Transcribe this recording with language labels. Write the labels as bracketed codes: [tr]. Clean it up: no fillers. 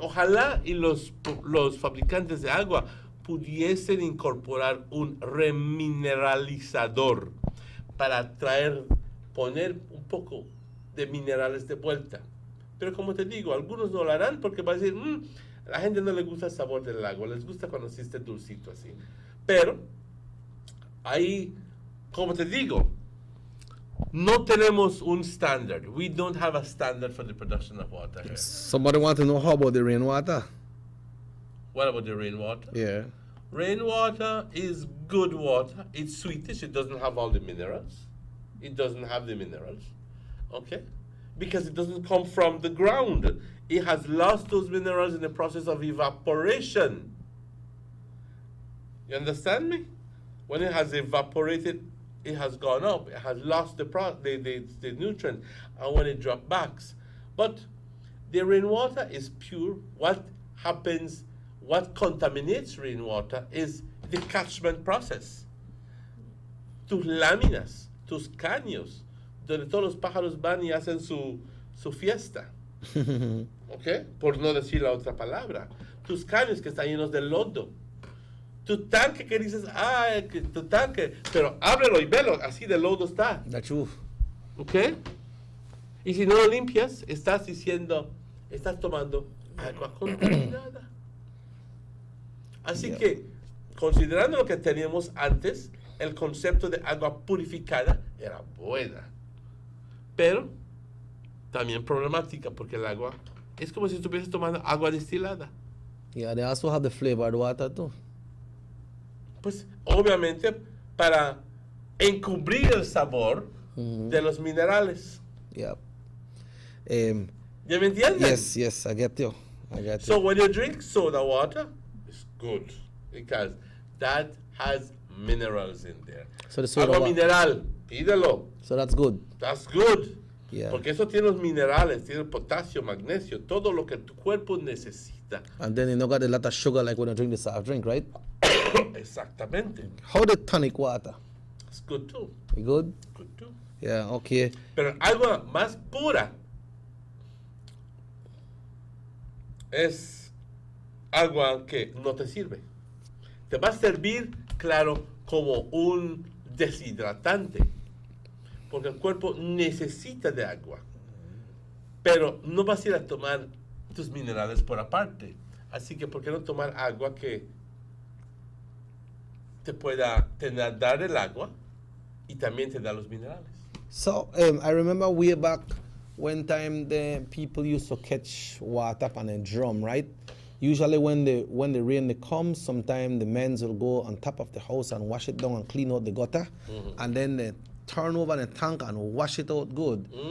[es] Ojalá y los fabricantes de agua pudiesen incorporar un remineralizador para poner un poco de minerales de vuelta. Pero como te digo, algunos no lo harán porque van a decir, La gente no le gusta el sabor del agua, les gusta cuando existe dulcito así. Pero, ahí, como te digo, no tenemos un standard. [en] We don't have a standard for the production of water here. Somebody want to know how about the rainwater? What about the rainwater? Yeah. Rainwater is good water. It's sweetish. It doesn't have all the minerals. It doesn't have the minerals. Okay? Because it doesn't come from the ground. It has lost those minerals in the process of evaporation. You understand me? When it has evaporated, it has gone up. It has lost the nutrient. And when it drops back. But the rainwater is pure. What happens, what contaminates rainwater is the catchment process. [es] Tus láminas, tus caños, donde todos los pájaros van y hacen su fiesta. ¿Ok? Por no decir la otra palabra. Tus caños que están llenos de lodo. Tu tanque que dices, tu tanque, pero ábrelo y velo, así de lodo está. ¿Ok? Y si no lo limpias, estás tomando agua contaminada. Así que, considerando lo que teníamos antes, el concepto de agua purificada era buena. Pero también problemática, porque el agua es como si estuvieses tomando agua destilada. [en] Yeah, they also have the flavored water too. [es] Pues obviamente para encubrir el sabor de los minerales. [en] Yeah. [es] ¿Ya me entiendes? [en] Yes, I get you. So when you drink soda water, it's good because that has minerals in there. So the soda [es] agua mineral, pídelo. [en] So that's good. That's good. Yeah. [es] Porque eso tiene los minerales, tiene potasio, magnesio, todo lo que tu cuerpo necesita. [en] And then you don't got a lot of sugar like when you drink the soft drink, right? [es] Exactamente. [en] How the tonic water? It's good too. Good? Good too. Yeah, okay. [es] Pero agua más pura es agua que no te sirve. Te va a servir, claro, como un deshidratante. Porque el cuerpo necesita de agua. Pero no vas a ir a tomar tus minerales por aparte. Así que, ¿por qué no tomar agua que te pueda dar el agua y también te da los minerales? [en] So, I remember way back when time the people used to catch water up on a drum, right? Usually when the rain comes, sometimes the men will go on top of the house and wash it down and clean out the gutter. And then they turn over the tank and wash it out good.